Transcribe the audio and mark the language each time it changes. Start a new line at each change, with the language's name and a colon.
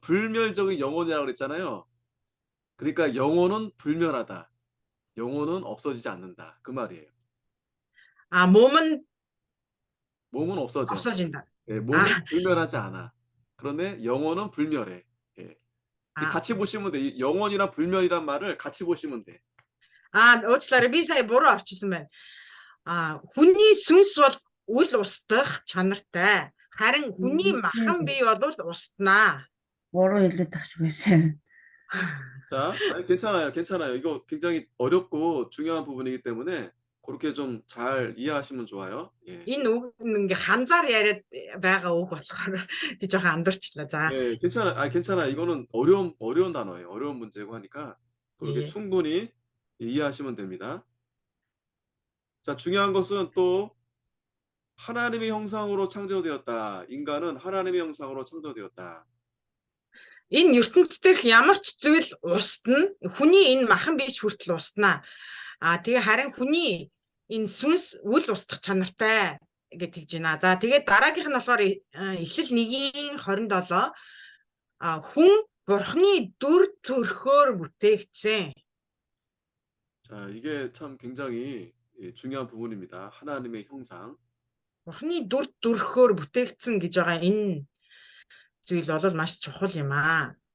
Korean: 불멸적인 영혼이라고 그랬잖아요. 그러니까 영혼은 불멸하다. 영혼은 없어지지 않는다. 그 말이에요. 몸은 몸은 없어져. 없어진다. 예, 몸은 불멸하지 않아. 그런데 영혼은 불멸해. 예. 같이 보시면 돼. 영혼이랑 불멸이란 말을 같이 보시면 돼.
Mongolian: уучлаарай би сая буруу орчилсан байна. Хүний сүнс бол үл устдах чанартай. Харин хүний махан бие бол устнаа. буруу хэлээд тах шиг байсан.
Korean: 자, 아니, 괜찮아요. 괜찮아요. 이거 굉장히 어렵고 중요한 부분이기 때문에 그렇게 좀 잘 이해하시면 좋아요. 예.
Mongolian: Энэ үг ингээ ханзаар яриад байгаа үг болохоор би жоохон андуурчлаа. За.
Korean: 예, 괜찮아. 괜찮아. 이거는 어려운 단어예요. 어려운 문제고 하니까 그렇게 예. 충분히 이해하시면 됩니다. 자, 중요한 것은 또 하나님의 형상으로 창조되었다. 인간은 하나님의 형상으로 창조되었다.
Mongolian: Энэ ертөнцийн дэх ямар ч зүйл устна. Хүний энэ махан биш хүртэл устнаа. Тэгээ харин хүний энэ сүнс үл устдах чанартай гэж тэгж байна. За тэгээд дараагийнх нь болохоор Эхлэл 1:27 хүн Бурхны дүр төрхөөр бүтээгдсэн.
Korean: 자, 이게 참 굉장히 중요한 부분입니다. 하나님의 형상.
Mongolian: Бурхны дүр төрхөөр бүтээгдсэн гэж байгаа энэ зүйл бол маш чухал юм аа.